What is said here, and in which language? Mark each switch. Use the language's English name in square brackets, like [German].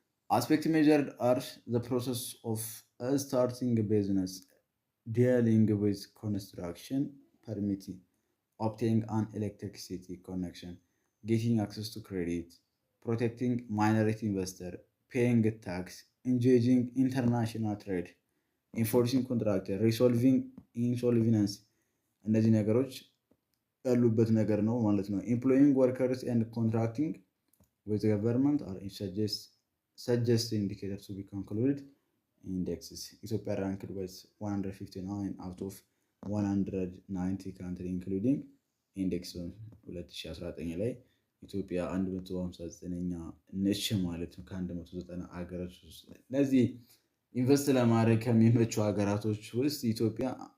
[English] Aspect measured are the process of starting a business, dealing with construction, permitting, obtaining an electricity connection, getting access to credit, protecting minority investor, paying tax, engaging international trade, enforcing contract, resolving insolvency. [Amharic] እነዚህ ነገሮች ያሉበት ነገር ነው ማለት ነው። [English] Employing workers and contracting with the government are suggest indicators to be concluded indexes. Ethiopia ranked with 159 out of 190 country including index 2019 [Amharic] ላይ ኢትዮጵያ 159ኛ ነች ማለት ነው ከ190 ሀገራት ውስጥ። እነዚህ ኢንቨስት ለማድረግ ከሚመቹ ሀገራቶች ውስጥ ኢትዮጵያ